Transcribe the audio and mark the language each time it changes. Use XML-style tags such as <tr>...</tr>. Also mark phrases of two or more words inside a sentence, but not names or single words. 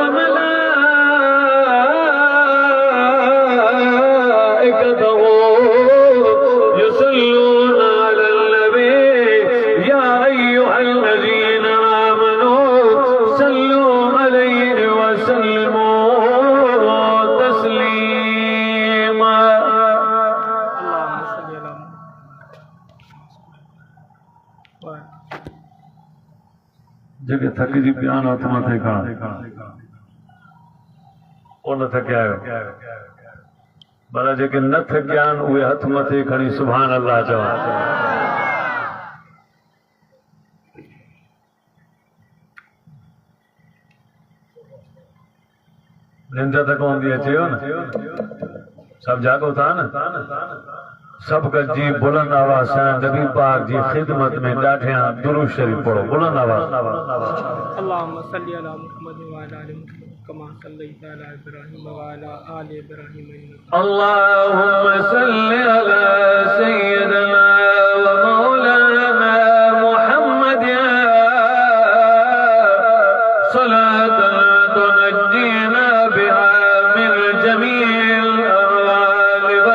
<ar>وملائكته يصلون على النبي يا أيها الذين آمنوا صلوا عليه وسلموا تسليما اللهم صل على محمد</ar> <sd>जेके थकिजी पिया आहिनि हथ मथे खणनि कोन थकिया आहियो भला जेके न थकिया आहिनि उहे हथ मथे खणी</sd> <ar>سبحان الله</ar> <sd>चवनि निंड त कोन थी अचेव न सभु जाॻो था न सब गजी बुलंद आवाज़ सां नबी पाक जी खिदमत में ॾाढियां दुरूद शरीफ पढ़ो बुलंद आवाज़</sd> <ar>اللهم صل على محمد وعلى ال محمد كما صليت على ابراهيم وعلى ال ابراهيم انك اللهم صل على سيدنا ومولانا محمد صلاة تنجينا بها من جميع الأهوال</ar>